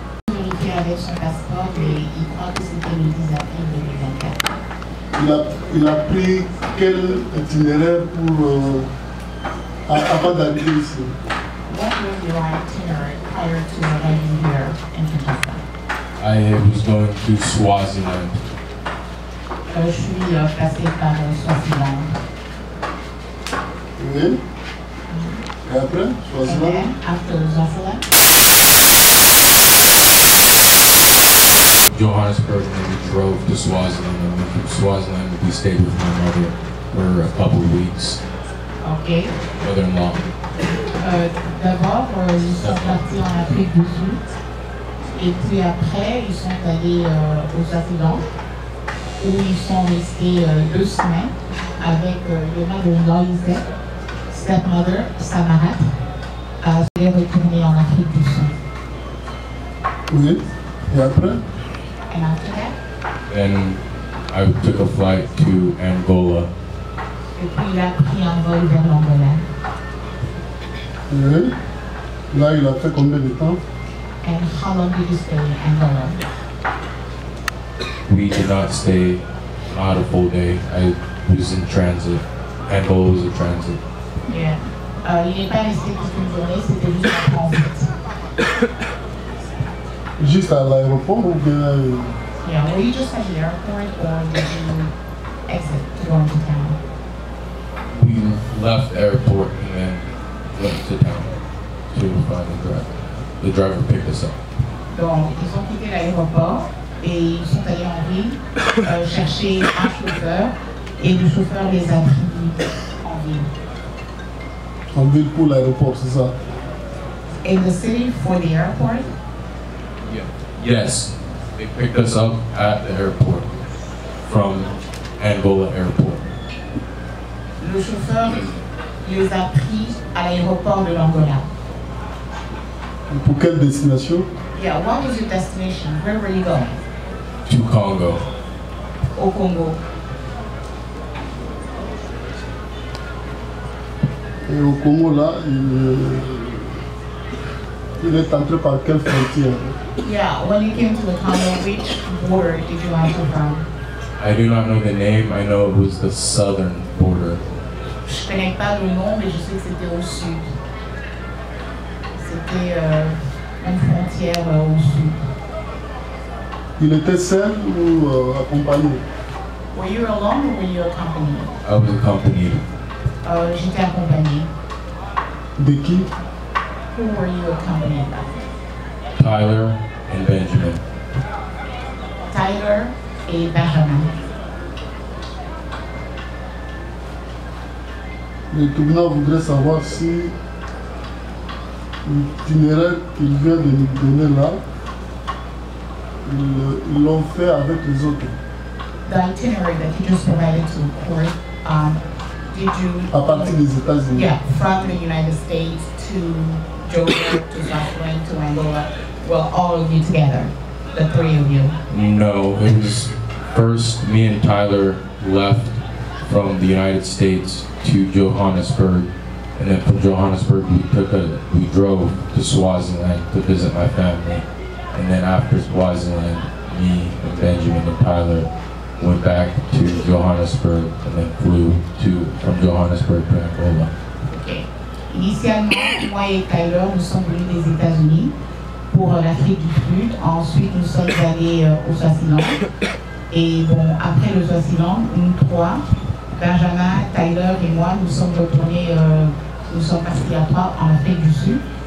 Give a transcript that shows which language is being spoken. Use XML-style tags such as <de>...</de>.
<fr>Vérifier avec son passeport et il croit que c'était le 10 avril 2024. Il a pris quel itinéraire pour avant d'arriver ici?</fr> <en>What was your itinerary prior to arriving here in Kinshasa? I was going to Swaziland.</en> <fr>Je suis passé par Swaziland. Oui. Et après, Swaziland?</fr> <en>After Swaziland? Johannesburg, and then we drove to Swaziland, and then from Swaziland we stayed with my mother for a couple of weeks. Ok. Mother-in-law.</en> <fr>D'abord, ils sont partis en Afrique du Sud. Et puis après, ils sont allés au Swaziland, où ils sont restés 2 semaines avec le</fr> <en>mother-in-law, stepmother,</en> <fr>Samarat, à se retourner en Afrique du Sud. Oui. Et après?</fr> <en>And after that? Then I took a flight to Angola.</en> <fr>Et puis il a pris un vol vers l'Angola. Oui. Là, il a fait combien de temps?</fr> <en>And how long did you stay in Angola? We did not stay, not a full day. I was in transit. Angola was a transit. Yeah.</en> <fr>Il n'est pas resté toute une journée, c'était juste un transit. Juste à l'aéroport ou bien?</fr> <en>Yeah, were you just at the airport or did you exit to go into town? We left the airport and then went to town to find the driver. The driver picked us up.</en> <fr>Donc, ils ont quitté l'aéroport et ils sont allés en ville chercher un chauffeur et le chauffeur les a pris en ville. En ville pour l'aéroport, c'est ça?</fr> <en>In the city for the airport? Yeah. Yes, they picked us up at the airport from Angola Airport.</en> <fr>Le chauffeur les a pris à l'aéroport de l'Angola. Pour quelle destination?</fr> <en>Yeah, what was your destination? Where were you going? To Congo.</en> <fr>Au Congo. Et au Congo, là, il est entré par quelle frontière?</fr> <en>Yeah, when you came to the Congo, which border did you enter from? I do not know the name. I know it was the southern border.</en> <fr>Je connais pas le nom, mais je sais que c'était au sud. C'était une frontière au sud. Il était seul ou accompagné?</fr> <en>Were you alone or were you accompanied? I was accompanied.</en> <fr>J'étais accompagné. De qui?</fr> <en>Who were you accompanied by? Tyler and Benjamin.</en> <fr>Tyler et Benjamin. Le tribunal voudrait savoir si l'itinéraire qu'il vient de nous donner là, ils l'ont fait avec les autres.</fr> <en>The itinerary that you just provided to the court, did you...</en> <fr>À partir des États-Unis.</fr> <en>Yeah, from the United States to Georgia, to Swaziland, to Angola. Well, all of you together, the 3 of you. No, it was first me and Tyler left from the United States to Johannesburg, and then from Johannesburg we drove to Swaziland to visit my family, and then after Swaziland, me and Benjamin and Tyler went back to Johannesburg and then flew from Johannesburg to Angola. Okay.</en> <fr>Initialement, moi et Tyler, nous sommes venus des États-Unis pour l'Afrique du Sud. Ensuite, nous sommes allés au Swaziland. Et bon, après le Swaziland, nous 3, Benjamin, Tyler et moi, nous sommes retournés, nous sommes partis à 3 en Afrique du Sud.</fr>